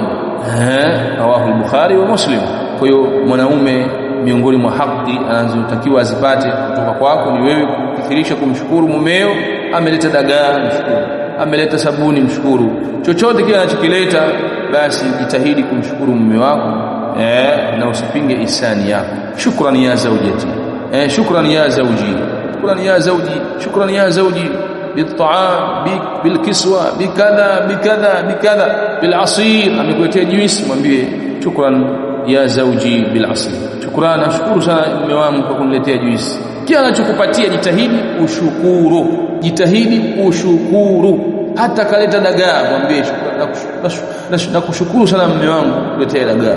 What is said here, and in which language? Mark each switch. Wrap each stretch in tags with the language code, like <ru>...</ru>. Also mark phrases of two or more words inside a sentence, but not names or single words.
<ar>رواه البخاري ومسلم.</ar> <sw>Kwa hiyo mwanaume miongoni mwa haki anazotakiwa azipate kutoka kwako ni wewe kukithirisha kumshukuru mumeo. Ameleta dagaa, mshukuru. Ameleta sabuni, mshukuru. Chochote kile anachokileta basi jitahidi kumshukuru mume wako, na usipinge ihsani yako.</sw> <ar>شكرا يا زوجتي، شكرا يا زوجي، شكرا يا زوجي، شكرا يا زوجي, shukran ya zawji بالطعام بالكسوة بكذا بكذا بكذا بالعصير.</ar> <sw>amekuletea juice, mwambie</sw> <ar>شكرا يا زوجي بالعصير,</ar> <sw>shukran, nashukuru sana mume wangu kwa kuniletea juice. Kila anachokupatia jitahidi ushukuru, jitahidi ushukuru. Hata kaleta dagaa, mwambie nakushukuru sana mume wangu kuletea dagaa.</sw>